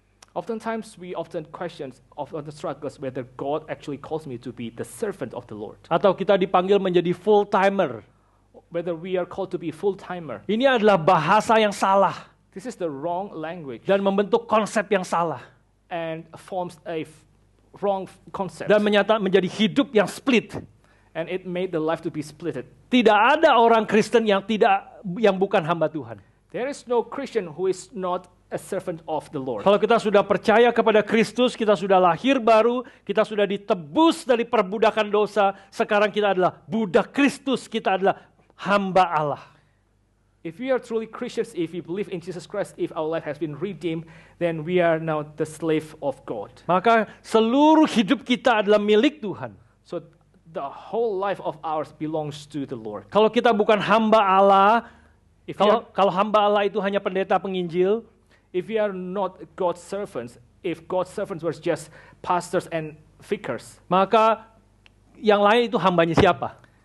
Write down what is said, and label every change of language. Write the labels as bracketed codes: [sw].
[en] Oftentimes we often question, often struggles whether God actually calls me to be the servant of the Lord. [id] Atau kita dipanggil menjadi full-timer. [en] Whether we are called to be full-timer. [id] Ini adalah bahasa yang salah. [en] This is the wrong language. [id] Dan membentuk konsep yang salah. [en] And forms a wrong concept. [id] Dan menjadi hidup yang split. [en] And it made the life to be splitted. [id] Tidak ada orang Kristen yang bukan hamba Tuhan. [en] There is no Christian who is not a servant of the Lord. [id] Kalau kita sudah percaya kepada Kristus, kita sudah lahir baru, kita sudah ditebus dari perbudakan dosa, sekarang kita adalah budak Kristus, kita adalah hamba Allah. [en] If we are truly Christians, if we believe in Jesus Christ, if our life has been redeemed, then we are now the slave of God. [id] Maka seluruh hidup kita adalah milik Tuhan. [en] So the whole life of ours belongs to the Lord. [id] Kalau kita bukan hamba Allah, kalau hamba Allah itu hanya pendeta penginjil, [en] if we are not God's servants, if God's servants were just pastors and vicars, [id] maka yang lain itu hambanya siapa?